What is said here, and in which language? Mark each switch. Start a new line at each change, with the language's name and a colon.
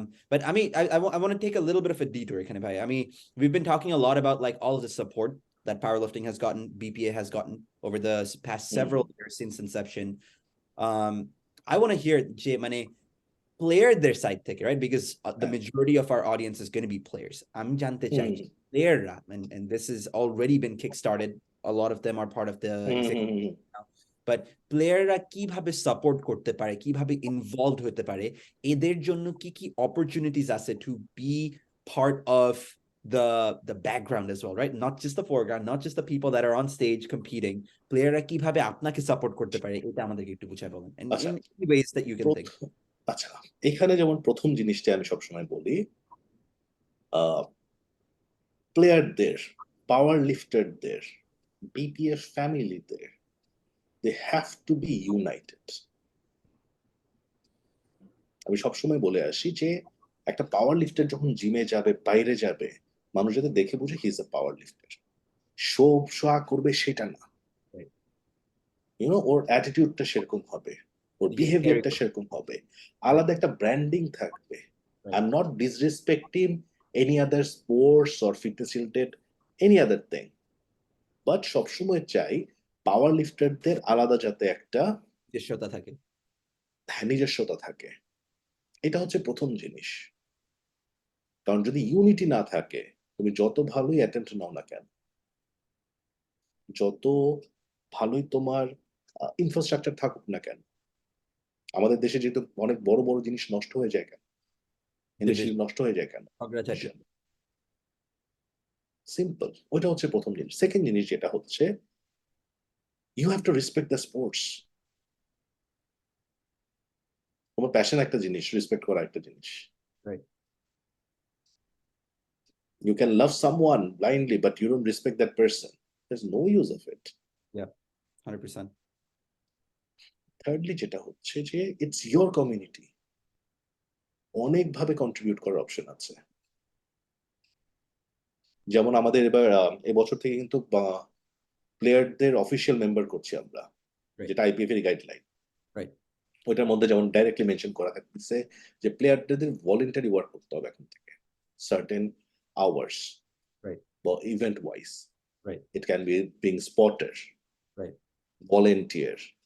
English: But I mean, I want to take a little bit of a detour, kind of. I mean, we've been talking a lot about like all of the support that powerlifting has gotten, BPA has gotten over the past several years since inception. I want to hear Jay Mane player their side take, right? Because the majority of our audience is going to be players. I'm
Bangla: jante chai
English: player, and this has already been kickstarted. A lot of them are part of the now.
Bangla: But প্লেয়াররা কিভাবে support করতে পারে, কিভাবে involved হতে পারে, এদের জন্য কি অপরচুনিটিস আছে two B part of
English: the background as well, right? Not just the foreground, not just the people that are on stage competing.
Bangla: প্লেয়াররা কিভাবে আপনাকে সাপোর্ট করতে পারে, এটা আমাদেরকে একটু বুঝাই বলেন,
English: and in any ways that you can think.
Bangla: আচ্ছা, এখানে যেমন প্রথম জিনিসটা আমি সবসময় বলি, প্লেয়ারদের, পাওয়ার লিফটারদের, BPF ফ্যামিলিদের,
English: they have to be united.
Bangla: আমি সবসময় বলে আসি যে একটা পাওয়ার লিফটার যখন জিমে যাবে, বাইরে যাবে, মানুষ যাতে দেখে বুঝে
English: he is a power lifter,
Bangla: show করবে সেটা না,
English: you know,
Bangla: ওর অ্যাটিটিউডটা সেরকম হবে, ওর বিহেভিয়ারটা সেরকম হবে, আলাদা একটা ব্র্যান্ডিং থাকবে।
English: I am not disrespecting any other sports or fitness related, any other thing.
Bangla: But সবসময় চাই পাওয়ার লিফটারদের আলাদা যাতে একটা দৃশ্যতা থাকে। নিজস্বতা থাকে। এটা হচ্ছে প্রথম জিনিস। কারণ যদি ইউনিটি না থাকে, তুমি যত ভালোই অ্যাটেন্ড নাও না কেন, যত ভালোই তোমার ইনফ্রাস্ট্রাকচার থাকুক না কেন, আমাদের দেশে যেহেতু অনেক বড় বড় জিনিস নষ্ট হয়ে যায় কেন, ইনিশিয়ালি নষ্ট হয়ে যায় কেন, সিম্পল। ওইটা হচ্ছে প্রথম জিনিস। সেকেন্ড জিনিস যেটা হচ্ছে,
English: You have to respect the sports.
Bangla: তোমার প্যাশন একটা জিনিস, রেসপেক্ট করা একটা জিনিস।
English: You can love someone blindly, but you don't respect that person. There's no use of it. Yeah, 100%. Thirdly,
Bangla: যেটা হচ্ছে যে
English: it's your community.
Bangla: অনেকভাবে কন্ট্রিবিউট করার অপশন আছে। যেমন আমাদের এবার এবছর থেকে কিন্তু প্লেয়ারদের অফিসিয়াল মেম্বার করছি আমরা, যেটা আইপিএফ এর গাইডলাইন। ওইটার মধ্যে যেমন ডাইরেক্টলি মেনশন করা থাকতেছে যে প্লেয়ারদের ভলেন্টারি ওয়ার্ক করতে হবে এখন থেকে, certain
English: hours, or event wise. It can be being spotter, volunteer,